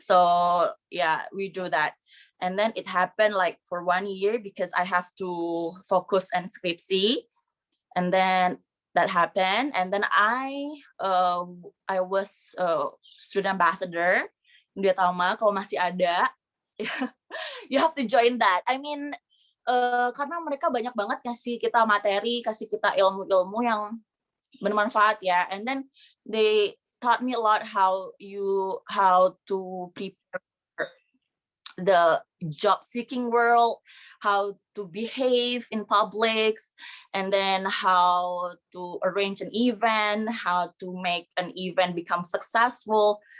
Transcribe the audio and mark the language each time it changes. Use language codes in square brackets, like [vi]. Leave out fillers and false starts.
[en] So yeah, we do that. And then it happened like for 1 year because I have to focus on skripsi. And then that happened, and then I was student ambassador Widyatama. [id] Kalau masih ada, [en] you have to join that. I mean, [id] karena mereka banyak banget kasih kita materi, kasih kita ilmu-ilmu yang bermanfaat ya. [en] And then they taught me a lot how to prepare the job seeking world, how to behave in publics, and then how to arrange an event, how to make an event become successful.